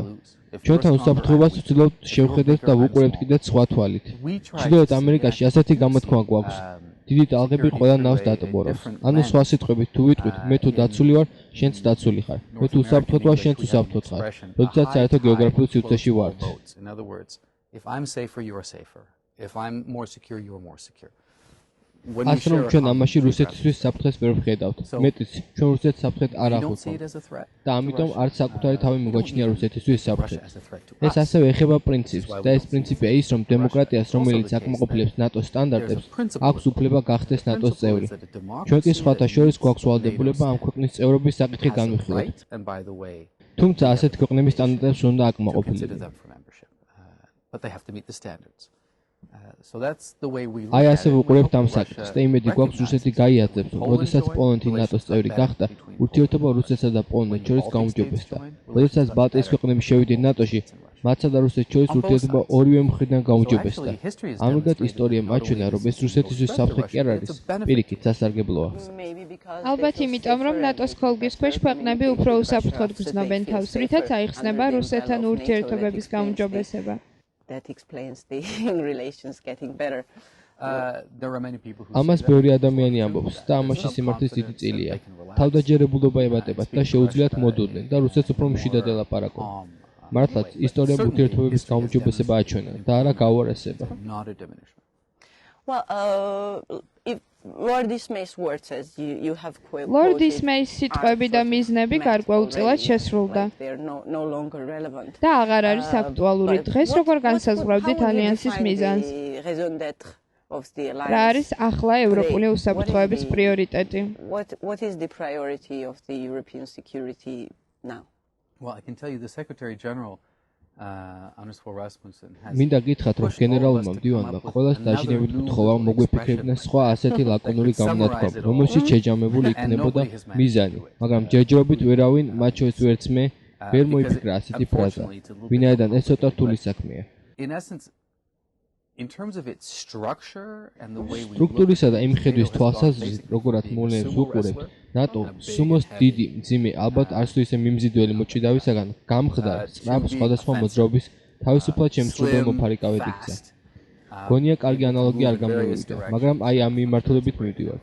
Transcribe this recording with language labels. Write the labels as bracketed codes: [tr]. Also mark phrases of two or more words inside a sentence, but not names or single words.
[ka] ჩვენთან უსაფრთხოებას ვცდილობთ შევხედოთ და ვუყურებთ კიდეც სხვა თვალით. ჩრდილოეთ ამერიკაში ასეთი გამოთქმა გვაქვს. დიდი ტალღები ყველა ნავს დატბორავს. ანუ სხვა სიტყვებით თუ ვიტყვით, მე თუ დაცული ვარ, შენც დაცული ხარ. მე თუ უსაფრთხოდ ვარ, შენც უსაფრთხოდ ხარ. როდესაც საერთო გეოგრაფიულ სივრცეში ვართ. [en] If I'm safer, you're safer. If I'm more secure, you're more secure. [ka] ასე რომ ჩვენ ამაში რუსეთისთვის საფრთხეს ვერ ვხედავთ. მეტიც, ჩვენ რუსეთს საფრთხედ არ აღვიქვამთ. და ამიტომ არც საკუთარი თავი მოგვაჩნია რუსეთისთვის საფრთხედ. ეს ასევე ეხება პრინციპს და ეს პრინციპია ის, რომ დემოკრატიას, რომელიც აკმაყოფილებს ნატოს სტანდარტებს, აქვს უფლება გახდეს ნატოს წევრი. ჩვენ კი სხვათა შორის გვაქვს ვალდებულება ამ ქვეყნის წევრობის საკითხი განვიხილოთ. თუმცა ასეთი ქვეყნების სტანდარტებს უნდა აკმაყოფილებდნენ. [en] But they have to meet the standards. So that's the way we [ka] აი ასე ვუყურებთ ამ საკითხს და იმედი გვაქვს რუსეთი გაიაზრებს, რომ როდესაც პოლონეთი ნატოს წევრი გახდა, ურთიერთობა რუსეთსა და პოლონეთს შორის გაუმჯობესდა. როდესაც ბალტიის ქვეყნები შევიდნენ ნატოში, მათსა და რუსეთს შორის ურთიერთობა ორივე მხრიდან გაუმჯობესდა. ამრიგად ისტორია მაჩვენა, რომ ეს რუსეთისთვის საფრთხე კი არ არის, პირიქით სასარგებლოა. ალბათ იმიტომ, რომ ნატოს ხოლგის ქვეშ ქვეყნები უფრო უსაფრთხოდ გრძნობენ თავს, რითაც აიხსნება რუსეთთან ურთიერთობების გაუმჯობესება. [en] That explains the relations getting better. There are many people who [ka] ამას ბევრი ადამიანი ამბობს და ამაში სიმართლის დიდი წილია. თავდაჯერებულობა ებატებათ და შეუძლიათ მოდოდნენ და რუსეთს უფრო მშვიდად ელაპარაკონ. მართლაც ისტორიამ ურთიერთობების გაუმჯობესება აჩვენა და არა გაუარესება. [en] Well, if Lord Dismay's words as you have quoted. [ka] Lord Dismay's სიტყვები და მიზნები გარკვეულწილად შესრულდა. [en] They are no longer relevant. [ka] და აღარ არის აქტუალური. დღეს როგორ განსაზღვრავდით ალიანსის მიზანს? რა არის ახლა ევროპული უსაფრთხოების პრიორიტეტი? [en] What is the priority of the European security now? Well, I can tell you the Secretary General [ka] მინდა გითხრათ, რომ გენერალურმა მდივანმა ყველას დაჟინებით გთხოვა მოგვიფიქრებინა სხვა ასეთი ლაკონური გამონათქვამი, რომელშიც შეჯამებული იქნებოდა მიზანი, მაგრამ ჯერჯერობით ვერავინ, მათ შორის ვერც მე, ვერ მოიფიქრა ასეთი ფრაზა, ვინაიდან ეს ცოტა რთული საქმეა. [en] In terms of its structure and the way we [ka] სტრუქტურისა და იმ ხედვის თვალსაზრისით, როგორად მოვლენებს უყურებთ, ნატო სუმოს დიდი მძიმე ალბათ არც თუ ისე მიმზიდველი მოჭიდავისაგან გამხდარ სწრაფ სხვადასხვა მოძრაობის თავისუფლად შემსრულებელ მოფარიკავედ იქცა. გონია კარგი ანალოგი არ გამოვიდა, მაგრამ აი ამ მიმართულებით მივდივართ.